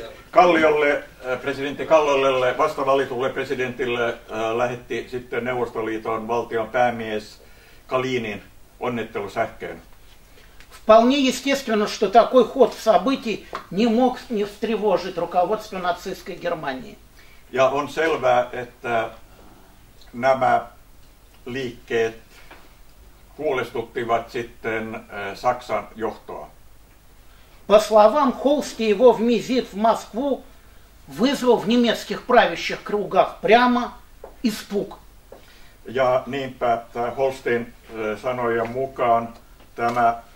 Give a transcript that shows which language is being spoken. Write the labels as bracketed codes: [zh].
[fi] Kalliolle, presidentti Kalliolle, vastavalitulle presidentille lähetti sitten Neuvostoliiton valtion päämies Kalinin onnittelusähkeen. [ru] Вполне естественно, что такой ход событий не мог не встревожить руководство нацистской Германии. [fi] Ja on selvää, että nämä liikkeet huolestuttivat sitten Saksan johtoa. [ru] По словам Холсти, его визит в Москву вызвал в немецких правящих кругах прямо испуг. [fi] Ja niinpä Holstin sanojen mukaan tämä